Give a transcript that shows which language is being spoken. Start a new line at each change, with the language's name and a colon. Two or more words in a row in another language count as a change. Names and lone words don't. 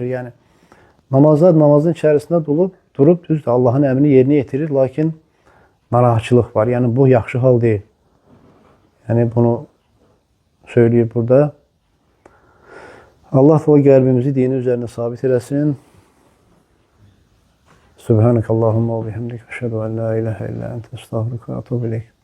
Azerbaijani: Yəni, namazın içərisində durub düzdür, Allahın əmrini yerinə yetirir, lakin narahatçılıq var. Yəni, bu yaxşı hal deyil. Yəni, bunu söyləyir burada. Allah da qəlbimizi dini üzərində sabit eləsin.
Arabic: سبحانك اللهم وبحمدك. أشهد أن لا إله إلا أنت أستغفرك وأتوب إليك.